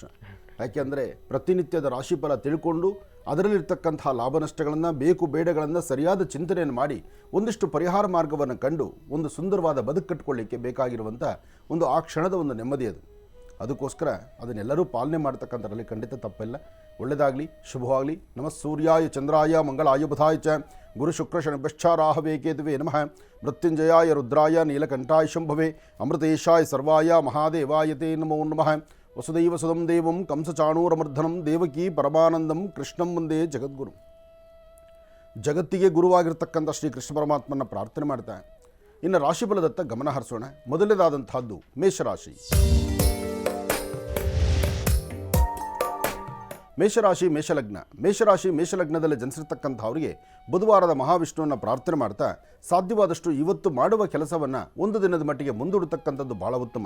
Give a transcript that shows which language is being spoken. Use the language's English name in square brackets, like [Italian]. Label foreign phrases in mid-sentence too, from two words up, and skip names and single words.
[Kannada] ಯಾಕೆಂದರೆ ಪ್ರತಿನಿತ್ಯದ ರಾಶಿಫಲ ತಿಳ್ಕೊಂಡು ಅದರಲ್ಲಿರ್ತಕ್ಕಂತಹ ಲಾಭ ನಷ್ಟಗಳನ್ನು, ಬೇಕು ಬೇಡಗಳನ್ನು ಸರಿಯಾದ ಚಿಂತನೆಯನ್ನು ಮಾಡಿ ಒಂದಿಷ್ಟು ಪರಿಹಾರ ಮಾರ್ಗವನ್ನು ಕಂಡು ಒಂದು ಸುಂದರವಾದ ಬದುಕು ಕಟ್ಟಿಕೊಳ್ಳಿಕ್ಕೆ ಬೇಕಾಗಿರುವಂಥ ಒಂದು ಆ ಕ್ಷಣದ ಒಂದು ನೆಮ್ಮದಿ ಅದು. ಅದಕ್ಕೋಸ್ಕರ ಅದನ್ನೆಲ್ಲರೂ ಪಾಲನೆ ಮಾಡ್ತಕ್ಕಂಥದ್ರಲ್ಲಿ ಖಂಡಿತ ತಪ್ಪಿಲ್ಲ. ಒಳ್ಳೆಯದಾಗಲಿ, ಶುಭವಾಗಲಿ. [Sanskrit] ನಮಃ ಸೂರ್ಯಾಯ ಚಂದ್ರಾಯ ಮಂಗಳಾಯ ಬುಧಾಯ ಚ ಗುರು ಶುಕ್ರ ಶನಿಭ್ಯಶ್ಚಾರಾಹವೇ ಕೇತುವೆ ನಮಃ. ಮೃತ್ಯುಂಜಯಾಯ ರುದ್ರಾಯ ನೀಲಕಂಠಾಯ ಶಂಭವೆ ಅಮೃತೇಶಾಯ ಸರ್ವಾಯ ಮಹಾದೇವಾಯ ತೇ ನಮೋ ನಮಃ. ವಸುದೈವ ಸುದಂ ದೇವಂ ಕಂಸಚಾಣೂರಮರ್ಧನಂ ದೇವಕೀ ಪರಮಾನಂದಂ ಕೃಷ್ಣಂ ಮುಂದೆ ಜಗದ್ಗುರು. [Kannada] ಜಗತ್ತಿಗೆ ಗುರುವಾಗಿರ್ತಕ್ಕಂಥ ಶ್ರೀ ಕೃಷ್ಣ ಪರಮಾತ್ಮನ ಪ್ರಾರ್ಥನೆ ಮಾಡ್ತಾ ಇನ್ನು ರಾಶಿಫಲದತ್ತ ಗಮನ ಹರಿಸೋಣ. ಮೊದಲನೇದಾದಂತಹದ್ದು ಮೇಷರಾಶಿ. ಮೇಷರಾಶಿ ಮೇಷಲಗ್ನದಲ್ಲಿ ಜನಿಸಿರ್ತಕ್ಕಂಥವರಿಗೆ ಬುಧವಾರದ ಮಹಾವಿಷ್ಣುವನ್ನು ಪ್ರಾರ್ಥನೆ ಮಾಡ್ತಾ ಸಾಧ್ಯವಾದಷ್ಟು ಇವತ್ತು ಮಾಡುವ ಕೆಲಸವನ್ನು ಒಂದು ದಿನದ ಮಟ್ಟಿಗೆ ಮುಂದೂಡತಕ್ಕಂಥದ್ದು ಭಾಳ ಉತ್ತಮ.